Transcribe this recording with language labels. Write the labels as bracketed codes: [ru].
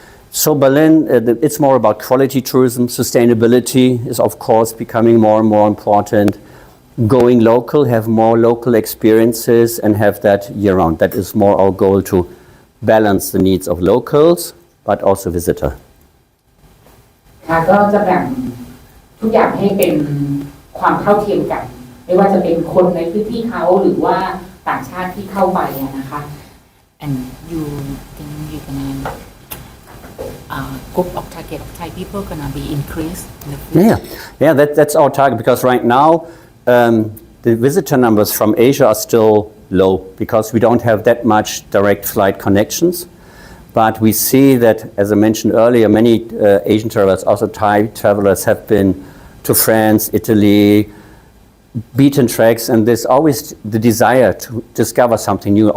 [en] So Berlin, it's more about quality tourism. Sustainability is, of course, becoming more and more important. Going local, have more local experiences and have that year-round. That is more our goal, to balance the needs of locals, but also visitor. [th] ค่ะก็จะแบ่งทุกอย่างให้เป็นความเท่าเทียมกัน ไม่ว่าจะเป็นคนในพื้นที่เขาหรือว่าต่างชาติที่เข้าไปนะคะ [en] and you think you gonna group of target of Thai people gonna be increased in the future? Yeah, that's our target, because right now the visitor numbers from Asia are still low, because we don't have that much direct flight connections. But we see that, as I mentioned earlier, many Asian travelers, also Thai travelers, have been to France, Italy, beaten tracks, and there's always the desire to discover something new.